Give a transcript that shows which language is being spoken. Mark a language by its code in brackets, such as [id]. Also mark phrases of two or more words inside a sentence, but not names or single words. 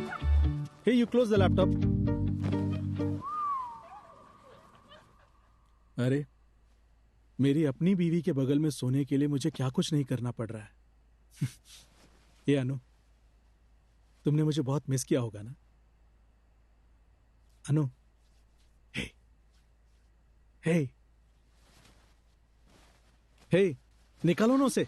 [en] Hey, you close the laptop. [hi] अरे मेरी अपनी बीवी के बगल में सोने के लिए मुझे क्या कुछ नहीं करना पड़ रहा है। ये अनु, तुमने मुझे बहुत मिस किया होगा ना। अनु, हे हे हे, निकालो ना उसे।